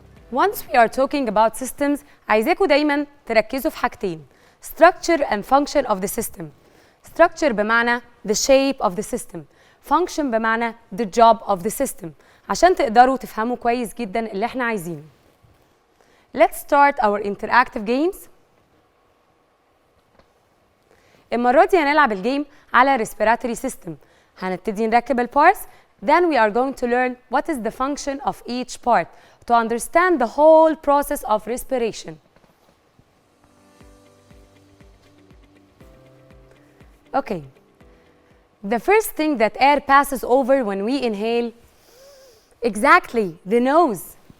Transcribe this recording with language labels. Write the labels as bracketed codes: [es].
[en] Once we are talking about systems, [ar] عايزاكم دايما تركزوا في حاجتين: [en] structure and function of the system. Structure بمعنى the shape of the system. Function بمعنى the job of the system. [ar] عشان تقدروا تفهموا كويس جدا اللي احنا عايزينه. [en] Let's start our interactive games. [ar] المرة دي هنلعب الجيم على respiratory system. هنبتدي نركب البارts. [en] Then we are going to learn what is the function of each part to understand the whole process of respiration. Okay. The first thing that air passes over when we inhale, exactly, the nose.